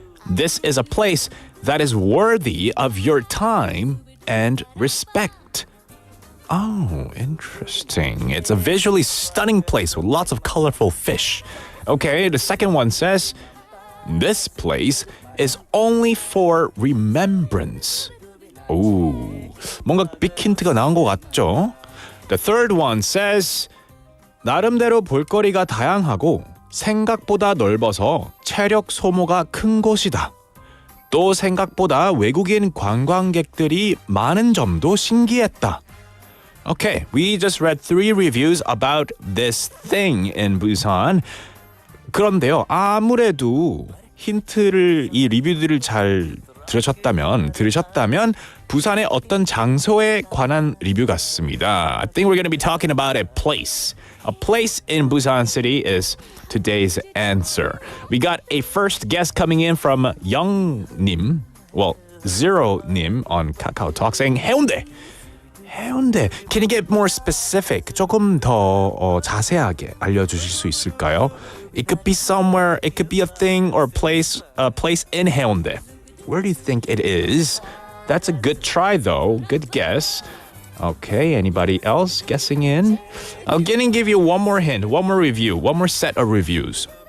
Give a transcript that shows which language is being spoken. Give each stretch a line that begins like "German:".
English: This is a place that is worthy of your time and respect. Oh, interesting. It's a visually stunning place with lots of colorful fish. Okay, the second one says, this place is only for remembrance.
Korean: 오, 뭔가 빅 힌트가 나온 것 같죠?
English: The third one says,
Korean: 나름대로 볼거리가 다양하고 생각보다 넓어서 체력 소모가 큰 곳이다. 또 생각보다 외국인 관광객들이 많은 점도 신기했다.
English: Okay, we just read 3 reviews about this thing in Busan.
Korean: 그런데요, 아무래도 힌트를, 이 리뷰들을 잘 들으셨다면 부산의 어떤 장소에 관한 리뷰 같습니다.
English: I think we're going to be talking about a place. A place in Busan City is today's answer. We got a first guess coming in from Young님, Zero님 on Kakao Talk saying 해운대.
Korean: 해운대.
English: Can you get more specific?
Korean: 조금 더 자세하게 알려주실 수 있을까요?
English: It could be somewhere, it could be a thing or a place in 해운대. Where do you think it is? That's a good try though. Good guess. Okay, anybody else guessing in? I'm going to give you one more hint, one more review, one more set of reviews.